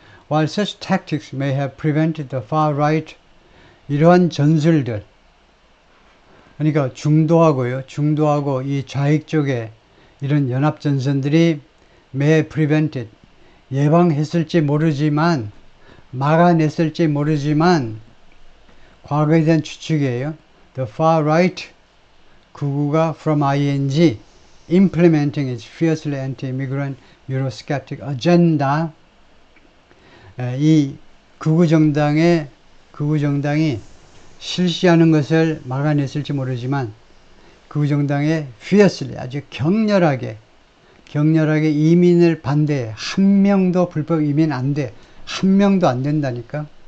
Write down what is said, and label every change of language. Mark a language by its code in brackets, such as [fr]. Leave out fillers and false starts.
[en] While such tactics may have prevented the far right, [ko] 이러한 전술들, 그러니까 중도하고 이 좌익 쪽에 이런 연합 전선들이 [en] may have prevented, [ko] 예방했을지 모르지만, 막아냈을지 모르지만, 과거에 대한 추측이에요. [en] The far right, [ko] 극우가 [en] from ing, implementing its fiercely anti-immigrant Eurosceptic agenda, [ko] 이 극우정당이 실시하는 것을 막아냈을지 모르지만 극우정당의 fiercely 아주 격렬하게 이민을 반대해. 한 명도 불법 이민 안 돼. 한 명도 안 된다니까.